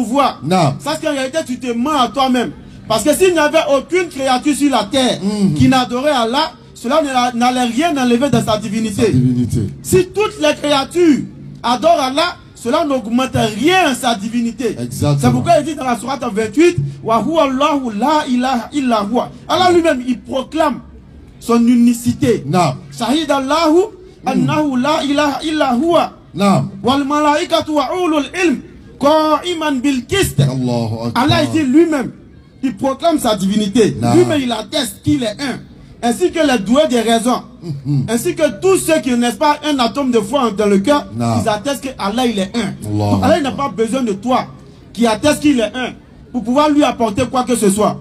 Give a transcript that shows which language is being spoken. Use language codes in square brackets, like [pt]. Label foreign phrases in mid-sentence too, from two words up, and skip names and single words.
[fr] Sache qu'en réalité tu te mens à toi-même. Parce que s'il n'y avait aucune créature sur la terre qui n'adorait Allah, cela n'allait rien enlever de sa divinité. Si toutes les créatures adorent Allah, cela n'augmente rien sa divinité. C'est pourquoi il dit dans la sourate 28, [ar] وهو الله لا إله إلا هو. [fr] Allah lui-même, il proclame son unicité. [ar] شهد الله أنه لا إله إلا هو. والملائكة وأولو العلم قائما بالقسط. [fr] Allah il dit lui-même, il proclame sa divinité. Lui-même il atteste qu'il est un. Ainsi que les doués des raisons, ainsi que tous ceux qui n'ont pas un atome de foi dans le cœur, ils attestent que Allah il est un. Donc, Allah n'a pas besoin de toi qui atteste qu'il est un pour pouvoir lui apporter quoi que ce soit.